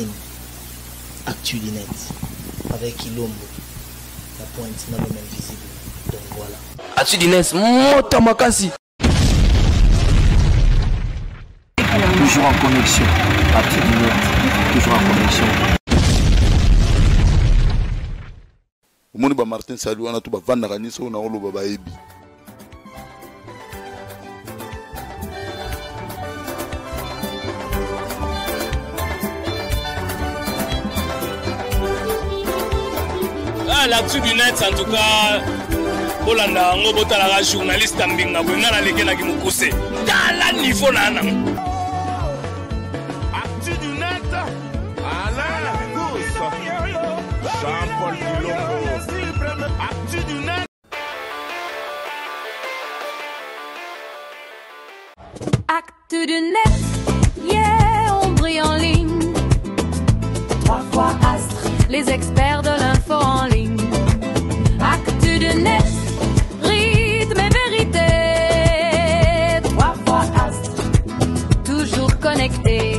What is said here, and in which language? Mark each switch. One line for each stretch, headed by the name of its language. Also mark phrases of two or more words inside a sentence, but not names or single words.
French: Actu du net. Avec Ilombo. La pointe n'a pas même visible. Donc voilà. Actu du net, Mota Makasi. Toujours en connexion. Actu du net. Toujours en connexion.
Lingala: Omoni ba Martin Salou wana to ba vanda kanisa na oloba ba ebi.
French: L'actu du net en tout cas
Lingala: Olanda ngobota
French: la journaliste
Lingala: mbinga bwenga na lekela ki mukuse tala niveau nana.
French: Actu du net Alain Goussa Jean-Paul Bilongo. Actu du net. Actu du net, yeah, on brille en ligne. 3 fois Astre, les experts de l'info en ligne. Actu du net, rythme et vérité. 3 fois Astre, toujours connecté.